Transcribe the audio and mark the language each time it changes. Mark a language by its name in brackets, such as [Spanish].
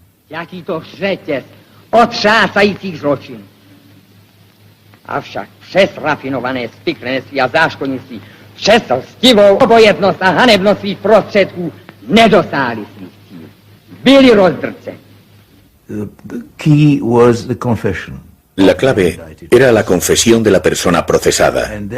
[Czech] Jaký to řetěz otřásajících zločin. Avšak přes rafinované spiklenství a záškodnictví, přes lstivou obojetnost a hanebnost svých prostředků nedosáhli svých cílů. Byli rozdrceni. [English] The key was the confession. [Spanish] La clave era la confesión de la persona procesada.